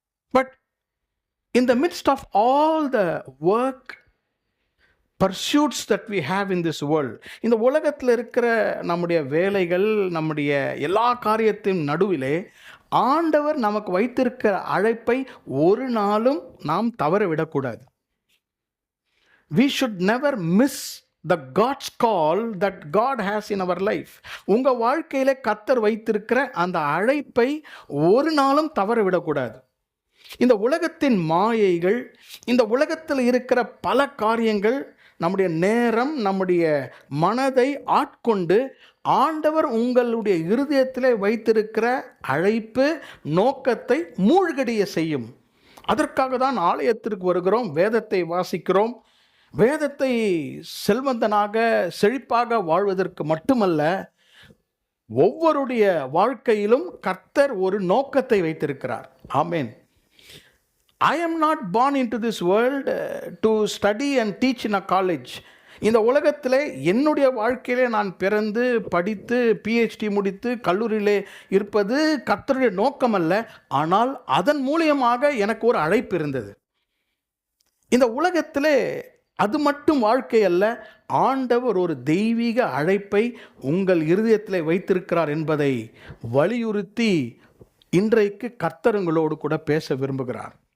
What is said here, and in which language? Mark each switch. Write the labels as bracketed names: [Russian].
[English] but in the midst of all the work pursuits that we have in this world, [Tamil] இந்த உலகத்தில் இருக்கிற நம்முடைய வேலைகள், நம்முடைய எல்லா காரியத்தின் நடுவிலே ஆண்டவர் நமக்கு வைத்திருக்கிற அழைப்பை ஒரு நாளும் நாம் தவற விடக்கூடாது. [English] We should never miss the God's call that God has in our life. [Tamil] உங்க வாழ்க்கையில கர்த்தர் வைத்திருக்கிற அந்த அழைப்பை ஒரு நாளும் தவற விடக்கூடாது. இந்த உலகத்தின் மாயைகள், இந்த உலகத்தில் இருக்கிற பல காரியங்கள் நம்முடைய நேரம், நம்முடைய மனதை ஆட்கொண்டு ஆண்டவர் உங்களுடைய இருதயத்திலே வைத்திருக்கிற அழைப்பு நோக்கத்தை மூழ்கடிய செய்யும். அதற்காக தான் ஆலயத்திற்கு வருகிறோம், வேதத்தை வாசிக்கிறோம். வேதத்தை செல்வந்தனாக செழிப்பாக வாழ்வதற்கு மட்டுமல்ல, ஒவ்வொருடைய வாழ்க்கையிலும் கர்த்தர் ஒரு நோக்கத்தை வைத்திருக்கிறார். ஆமென். [English] I am not born into this world to study and teach in a college. [Tamil] இந்த உலகத்திலே என்னுடைய வாழ்க்கையிலே நான் பிறந்து படித்து PhD முடித்து கல்லூரியிலே இருப்பது கர்த்தருடைய நோக்கம் அல்ல. ஆனால் அதன் மூலியமாக எனக்கு ஒரு அழைப்பு இருந்தது. இந்த உலகத்திலே அது மட்டும் வாழ்க்கை அல்ல, ஆண்டவர் ஒரு தெய்வீக அழைப்பை உங்கள் இருதயத்திலே வைத்திருக்கிறார் என்பதை வலியுறுத்தி இன்றைக்கு கர்த்தர் உங்களோடு கூட பேச விரும்புகிறார்.